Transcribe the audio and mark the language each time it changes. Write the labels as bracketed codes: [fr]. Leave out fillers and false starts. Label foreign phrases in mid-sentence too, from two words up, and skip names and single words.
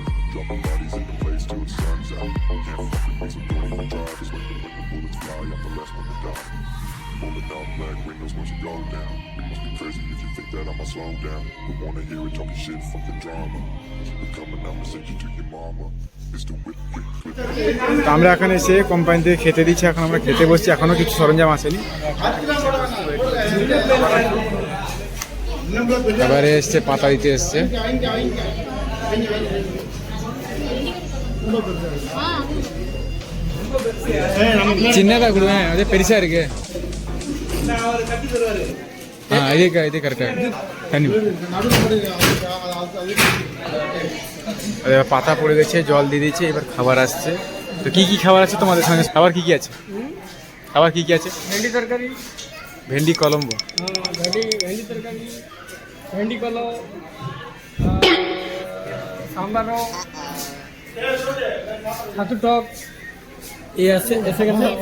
[en] Dropping bodies in the place till the sun's out. Can't fuck with me, so don't even try. Cause when the bullets fly, I'm the last one to die. Pulling out black windows once you go down. You must be crazy if you think that I'ma slow down. Don't wanna hear it talking shit from the drama. I'm coming, I'ma send you to your mama. It's the whip, quick flip. [bn] তো আমরা এখানে এসে কোম্পানি থেকে খেতে দিচ্ছি, এখন আমরা খেতে বসছি, এখনো কিছু সরঞ্জাম আসেনি। এবারে এসছে পাতা দিতে এসছে। [ta] சின்னதாக கொடுவேன், அதே பெருசா இருக்கு. இதே கரெக்டாக தண்ணி [bn] পাতা পড়ে গেছে, জল দিয়ে দিয়েছে, এবার খাবার আসছে। তো কি কি খাবার আছে তোমাদের সঙ্গে? খাবার কি কি আছে? খাবার কি কি আছে? ভেন্ডি তরকারি, ভেন্ডি কলম্বো, ভেন্ডি তরকারি, ভেন্ডি কলো, সাম্বারও, ছাতু টক এই আছে, এসে গেছে।